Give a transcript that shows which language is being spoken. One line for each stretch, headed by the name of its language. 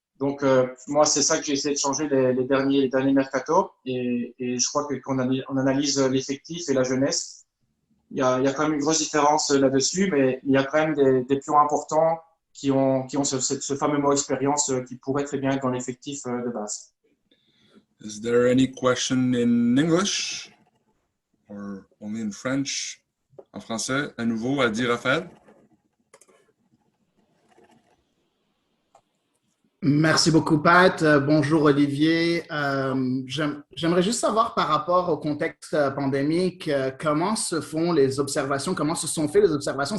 French: Donc, moi, c'est ça que j'ai essayé de changer les derniers mercato. Et je crois que quand on analyse l'effectif et la jeunesse, il y a quand même une grosse différence là-dessus, mais il y a quand même des pions importants qui ont ce fameux mot expérience qui pourrait très bien être dans l'effectif de base.
English: Is there any question in English or only in French?
French: En français, à nouveau, à dire Raphaël. Merci beaucoup, Pat. Bonjour, Olivier. J'aimerais juste savoir par rapport au contexte pandémique, comment se font les observations, comment se sont faites les observations?